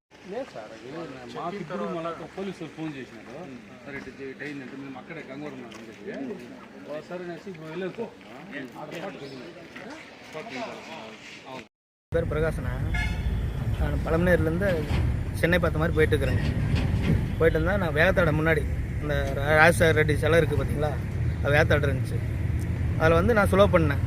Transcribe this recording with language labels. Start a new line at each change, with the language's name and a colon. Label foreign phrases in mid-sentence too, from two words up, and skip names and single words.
Telugu: లేదు సార్ అది మాకు ఇప్పుడు మళ్ళీ పోలీసులు ఫోన్ చేసినారు సరే ఇటు అయిందంటే మేము అక్కడే గంగవరం అని చెప్పి సరే అనేసి ఇప్పుడు వెళ్ళేది
Tamil: பேர் பிரகாசனா நான் பழமநேர்லேருந்து சென்னை பார்த்த மாதிரி போயிட்டு இருக்கிறேங்க. போயிட்டு இருந்தால் நான் வேகத்தாட முன்னாடி இந்த ராஜசேகர் ரெட்டி சிலை இருக்குது பார்த்தீங்களா, அது வேகத்தாடு இருந்துச்சு. அதில் வந்து நான் ஸ்லோ பண்ணேன்.